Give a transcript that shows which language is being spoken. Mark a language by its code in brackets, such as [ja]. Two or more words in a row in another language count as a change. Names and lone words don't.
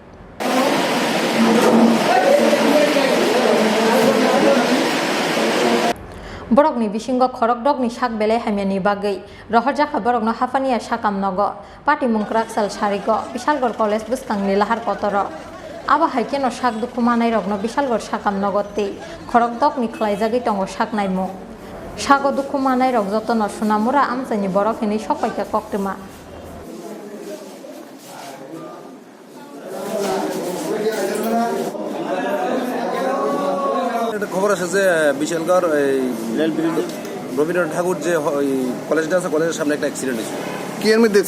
[trp] Borokni Bishingo Khorok Dogni Shak Bele Hamiani Bagai Rohorjaka Borokno Hafania Shakam Nogo Party Mung Kraksal Sharigo Bishalgor College Buskangni Lahar Kotoro Aba haikeno shak dukumanai rogno bishalgor shakam nogotte khorok dokni khlaijagi tongo shak naimo shago dukumanai rog jotono sunamura amjani borokini sokoika koktuma [bn] এটা খবর আছে যে বিশালগড় রবীন্দ্রনাথ ঠাকুর যে কলেজটা আছে কলেজের সামনে একটা অ্যাক্সিডেন্ট হয়েছে। কি এর মধ্যে